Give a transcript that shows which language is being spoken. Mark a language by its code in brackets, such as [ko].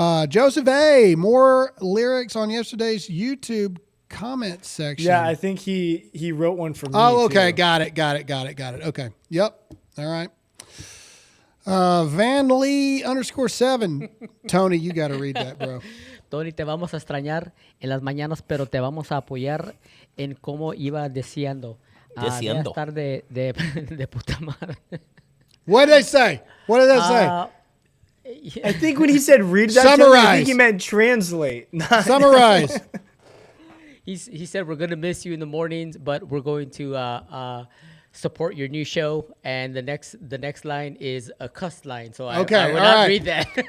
[en] Joseph A. More lyrics on yesterday's YouTube comment section. Yeah, I think he wrote one for me. Oh, okay, too. got it. Okay, yep. All right. Van Lee _7. Tony, you got to read that, bro. [es] Tony, te vamos a extrañar en las mañanas, pero te vamos a apoyar en cómo iba deseando. Debe estar de puta madre. [en] What did they say? What did they say? I think when he said read that, Summarize. I think he meant translate. Summarize. He said we're gonna miss you in the mornings, but we're going to support your new show. And the next line is a cuss line, so I will not read that.